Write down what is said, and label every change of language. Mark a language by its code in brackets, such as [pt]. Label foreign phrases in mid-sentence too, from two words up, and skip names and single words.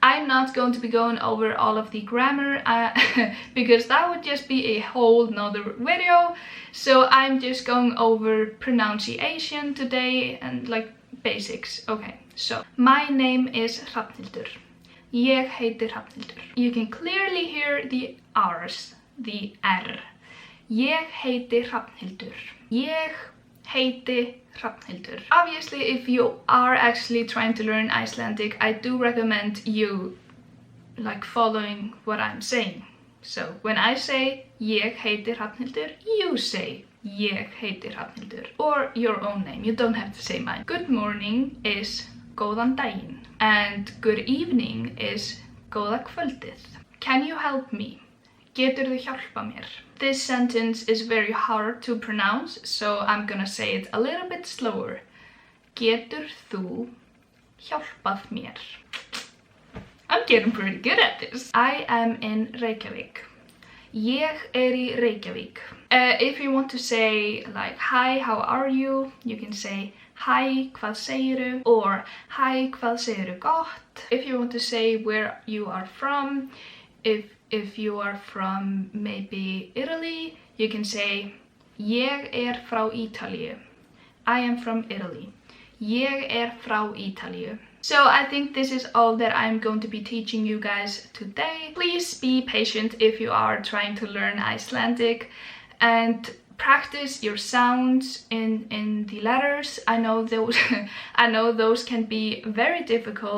[en] I'm not going to be going over all of the grammar because that would just be a whole nother video. So I'm just going over pronunciation today and like basics. Okay, so my name is Hrafnhildur. [is] Ég heiti Hrafnhildur. [en] You can clearly hear the R's, the R. [is] Ég heiti Hrafnhildur. Ég heiti Hrafnhildur. [en] Obviously, if you are actually trying to learn Icelandic, I do recommend you like following what I'm saying. So when I say [is] Ég heiti Hrafnhildur, [en] you say [is] Ég heiti Hrafnhildur, [en] or your own name. You don't have to say mine. Good morning is [is] góðan daginn, [en] and good evening is [is] góða kvöldið. [en] Can you help me? [is] Geturðu hjálpað mér? [en] This sentence is very hard to pronounce, so I'm gonna say it a little bit slower. [is] Getur þú hjálpað mér? [en] I'm getting pretty good at this. I am in Reykjavík. [is] Ég í Reykjavík. [en] If you want to say like hi, how are you? You can say hi, [is] hvað segirðu? [en] Or hi, [is] hvað segirðu gott? [en] If you want to say where you are from, if you are from maybe Italy, you can say [is] Ég frá Ítalíu. [en] I am from Italy. [is] Ég frá Ítalíu. [en] So I think this is all that I'm going to be teaching you guys today. Please be patient if you are trying to learn Icelandic, and practice your sounds in the letters. I know those can be very difficult.